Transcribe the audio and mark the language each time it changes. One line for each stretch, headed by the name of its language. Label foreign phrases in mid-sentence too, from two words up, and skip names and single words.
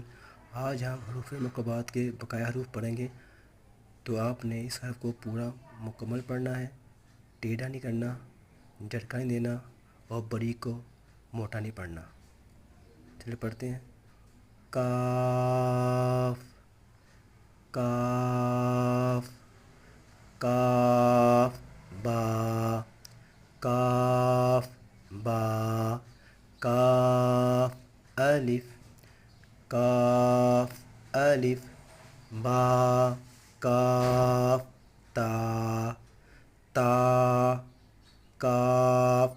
Urdu: آج ہم حروف مقبات کے بقایا حروف پڑھیں گے، تو آپ نے اس حرف کو پورا مکمل پڑھنا ہے، ٹیڑھا نہیں کرنا، جھٹکا نہیں دینا اور باریک کو موٹا نہیں پڑھنا۔ چلے پڑھتے ہیں۔
Arabic: کاف کاف کاف با کاف با کاف الف کاف الف با کاف تا تا کاف